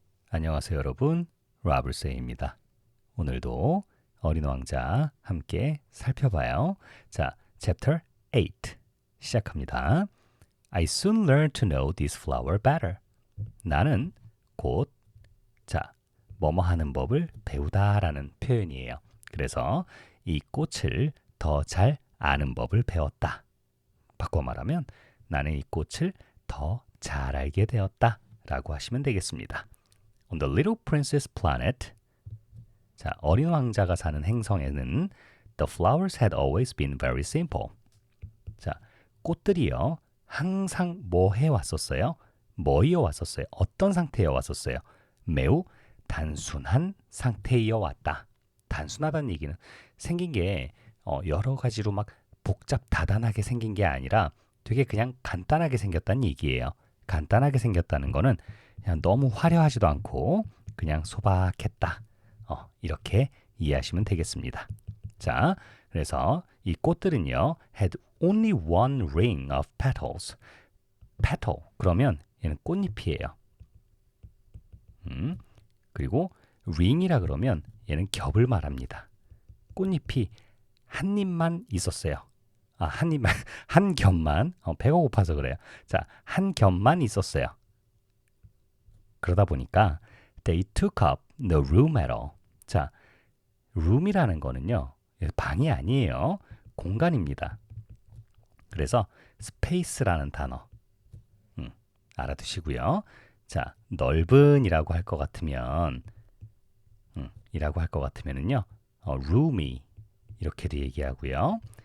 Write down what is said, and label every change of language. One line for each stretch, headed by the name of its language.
Korean: 안녕하세요 여러분, 라블세이입니다. 오늘도 어린 왕자 함께 살펴봐요. 자, Chapter 8 시작합니다.
English: I soon learned to know this flower better.
Korean: 나는 곧, 자, 뭐뭐 하는 법을 배우다라는 표현이에요. 그래서 이 꽃을 더 잘 아는 법을 배웠다. 바꿔 말하면 나는 이 꽃을 더 잘 알게 되었다 라고 하시면 되겠습니다.
English: On the little princess planet,
Korean: 자, 어린 왕자가 사는 행성에는
English: the flowers had always been very simple.
Korean: 자, 꽃들이요 항상 뭐 해왔었어요? 뭐 이어왔었어요? 어떤 상태에 왔었어요? 매우 단순한 상태이어 왔다. 단순하다는 얘기는 생긴 게 여러 가지로 막 복잡 다단하게 생긴 게 아니라 되게 그냥 간단하게 생겼다는 얘기예요. 간단하게 생겼다는 거는 그냥 너무 화려하지도 않고 그냥 소박했다. 이렇게 이해하시면 되겠습니다. 자, 그래서 이 꽃들은요,
English: had only one ring of petals.
Korean: petal 그러면 얘는 꽃잎이에요. 그리고 ring이라 그러면 얘는 겹을 말합니다. 꽃잎이 한 잎만 있었어요. 한 잎만, 한 겹만, 배가 고파서 그래요. 자, 한 겹만 있었어요. 그러다 보니까
English: they took up the room at all.
Korean: 자, room이라는 거는요, 방이 아니에요. 공간입니다. 그래서 space라는 단어 알아두시고요. 자, 넓은이라고 할 것 같으면 이라고 할 것 같으면은요, roomy 이렇게도 얘기하고요.